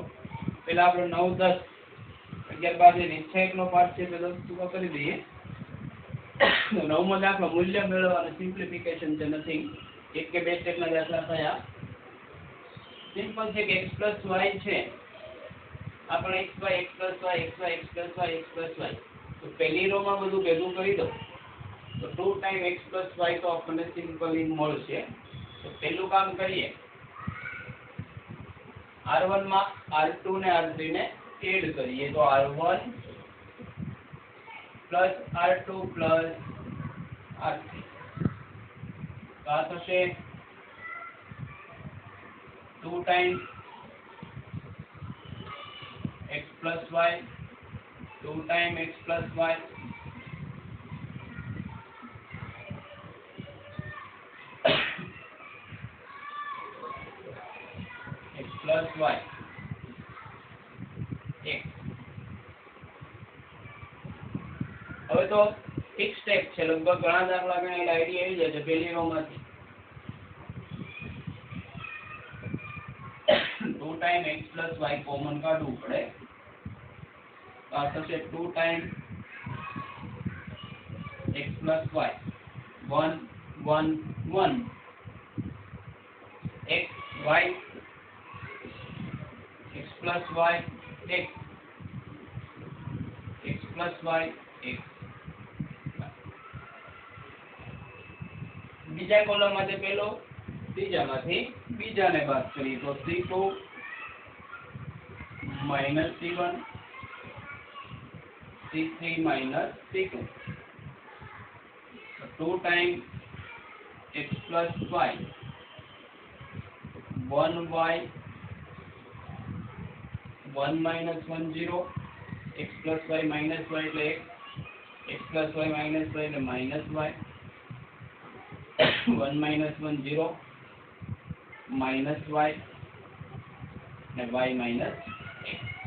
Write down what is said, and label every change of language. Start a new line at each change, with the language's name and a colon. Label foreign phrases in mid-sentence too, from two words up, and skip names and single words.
Gujarati: પેલા આપણે 9 10 11 12 નિશ્ચયક નો પાઠ છે પેલો પૂરો કરી દઈએ. 9મો દાખલો મૂલ્ય મેળવવાનું, સિમ્પ્લિફિકેશન છે, નથિંગ. 1 કે 2 સ્ટેપના દાખલા થયા. સિમ્પલ છે કે
English: x plus y
Gujarati: છે.
English: આપણે x y x plus y x y x plus y x plus y.
Gujarati: તો પહેલી રો માં બધું ભેગું કરી દો તો 2
English: time x plus y
Gujarati: તો આપણને સિમ્પલી મળશે. તો પહેલું કામ કરીએ, R1 માં R2 ને R3 ને એડ કરીએ તો R1
English: plus R2 plus R3
Gujarati: તો આ થશે
English: 2 times x plus y 2 time x plus y x plus y x.
Gujarati: હવે તો એક સ્ટેપ છે, લગભગ ઘણા દાખલા ગણેલા આઈડિયા આવી જાય છે પહેલી રો માંથી. 2
English: time x plus y
Gujarati: કોમન કાઢવું પડે તો આ થશે 2 ટાઈમ
English: x plus y 1 1 1 x y x plus y x x plus y x
Gujarati: બીજા કોલમ માંથી પેલો ત્રીજામાંથી બીજાને બાદ કરીએ તો
English: c2 minus c1 c3 minus c2 2 times x plus y 1y 1 minus 1 0 x plus y minus y એટલે x x plus y minus y એટલે minus y 1 minus 1 0 minus y અને y minus x